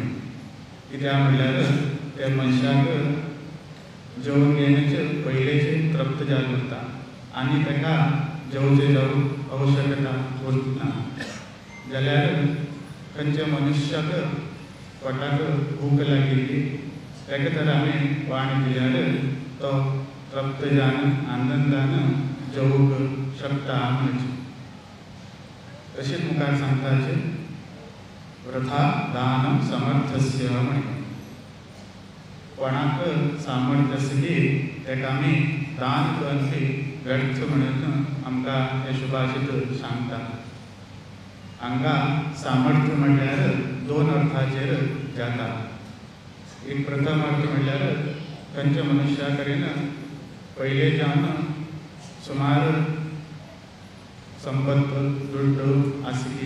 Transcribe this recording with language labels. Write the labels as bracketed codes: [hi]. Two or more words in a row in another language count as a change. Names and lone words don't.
[kok] कित्याक म्हणल्यार त्या मनशाक जेवण घेवनच पयलेचे तृप्त जावन उरता आनी ताका जेवचे जावं आवश्यकता उरना। जाल्यार खंयच्या मनुष्याक पोटाक भूक लागिल्ली ताका तर आमी वाण दिल्यार तो तृप्त जावन आनंदान जेवूंक शकता म्हणचे. तशेंच मुखार सांगताचे [sa] वृथा दानम समर्थस्य [kok] म्हण. कोणाक सामर्थ्य आसली ताका आमी दान करून ती व्यर्थ म्हणून आमकां हे सुभाषीत सांगता. हांगा सामर्थ्य म्हणल्यार दोन अर्थाचेर जाता. एक प्रथम अर्थ म्हणल्यार खंयच्या मनुष्या कडेन पयले जावन सुमार संपत्त दुड्ड आसली.